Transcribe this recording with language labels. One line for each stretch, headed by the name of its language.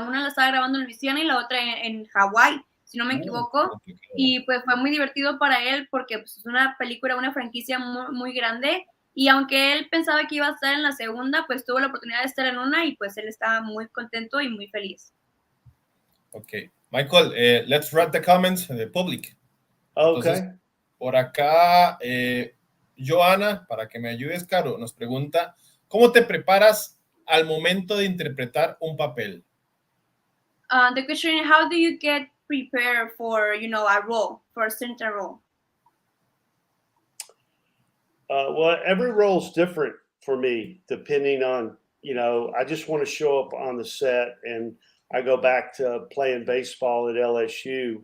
Spanish: Una la estaba grabando en Luisiana y la otra en Hawái, si no me equivoco. Y pues fue muy divertido para él porque pues, es una película, una franquicia muy, muy grande. Y aunque él pensaba que iba a estar en la segunda, pues tuvo la oportunidad de estar en una y pues él estaba muy contento y muy feliz. Ok.
English: Michael, let's read the comments the public. Okay.
Spanish: Entonces, por acá, Joana, para que me ayudes, Caro, nos pregunta, ¿cómo te preparas al momento de interpretar un papel?
English: The question is, how do you get prepared for, a role, for a certain role? Well, every role is different for me, depending on, I just want to show up on the set. And I go back to playing baseball at LSU.